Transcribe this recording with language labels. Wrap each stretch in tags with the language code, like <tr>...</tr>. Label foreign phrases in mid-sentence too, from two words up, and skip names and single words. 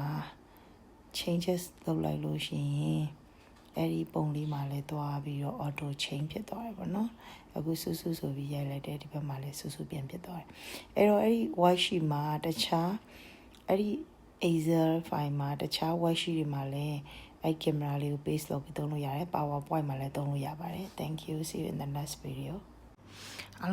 <my>changes လုပ်လိုက်လို့ရှိရင်အဲ့ဒီပုံလေးမှာလည်းသွားပြီးတော့</my> <en>auto change</en> <my>ဖြစ်သွားတယ်ပေါ့နော်အခုဆူဆူဆိုပြီးရိုက်လိုက်တယ်ဒီဘက်မှာလည်းဆူဆူပြန်ဖြစ်သွားတယ်အဲ့တော့အဲ့ဒီ worksheet မှာတခြားအဲ့ဒီ Excel file မှာတခြား worksheet တွေမှာလည်းအဲ့ camera လေးကို paste လုပ်ပြီးသုံးလို့ရတယ် PowerPoint မှာလည်းသုံးလို့ရပါတယ်</my> <en>thank you see you in the next video</en>